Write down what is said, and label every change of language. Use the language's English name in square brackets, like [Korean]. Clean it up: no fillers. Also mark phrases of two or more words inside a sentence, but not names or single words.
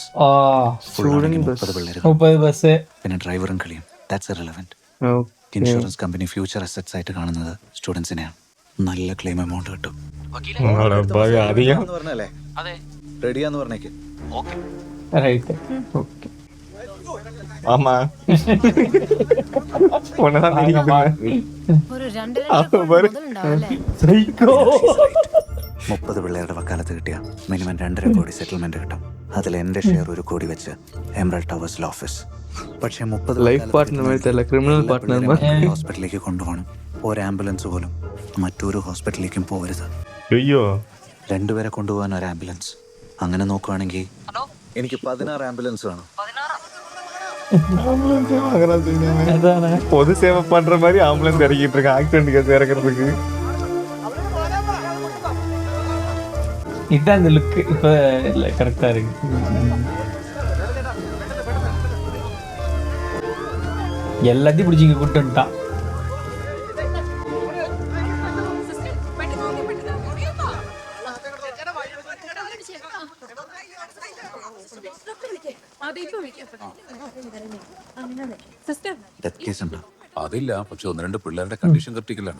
[English] student bus. [Malayalam] 30 പിള്ളേര്, 30 ബസ്, പിന്നെ ഡ്രൈവറും കളിയും. [English] That's irrelevant. [Malayalam] ഓക്കെ. ഇൻഷുറൻസ് കമ്പനി [English] future assets [Malayalam] ആയിട്ട് കാണുന്നത് സ്റ്റുഡൻസിനെയാണ്. നല്ല [English] claim amount [Malayalam] കിട്ടും. [Tamil] அதிகம் [Malayalam] എന്ന് പറഞ്ഞല്ലേ? അതെ, റെഡിയാന്ന് പറഞ്ഞേക്ക്. ഓക്കെ. റൈറ്റ്. [Tamil] ஓகே. ஆமா உன்னதான் [Malayalam] ഒരു 2 ലക്ഷം മുതലുണ്ടാവല്ലേ? സൈക്കോ. 30 പിള്ളേരുടെ വക്കാലത്ത് കിട്ടിയ മിനിമം 2.5 കോടി സെറ്റിൽമെന്റ് കിട്ടും. അതിൽ എന്റെ ഷെയർ 1 കോടി വെച്ച് എമറൽഡ് ടവേഴ്സിൽ ഓഫീസ്. പക്ഷെ 30 [English] life partner [Tamil] மாதிரி தெரியல, [English] criminal partner. [Malayalam] ഹോസ്പിറ്റലിലേക്ക് കൊണ്ടുപോകണം. ഒരു ആംബുലൻസ് പോലും മറ്റൊരു ഹോസ്പിറ്റലിലേക്കും പോകരുത്. [Tamil] ஐயோ [Malayalam] 2 പേരെ കൊണ്ടുപോകാൻ ഒരു ആംബുലൻസ്. അങ്ങനെ നോക്കുവാണെങ്കിൽ എനിക്ക് 16 ആംബുലൻസ് വേണം. അതാണ് [Tamil] பொது சேவை பண்ற மாதிரி ஆம்புலன்ஸ் இறக்கிட்டு இருக்கான் [English] accident case [Tamil] இறக்குறதுக்கு. இதான் இந்த லுக் இப்ப கரெக்டா இருக்கு. எல்லாத்தையும் பிடிச்சி இங்க கூட்டு வந்துட்டான். [English] death case [Malayalam] ഉണ്ടോ? അതില്ല, പക്ഷെ 1-2 പിള്ളേരുടെ കണ്ടീഷൻ ക്രിട്ടിക്കലാണ്.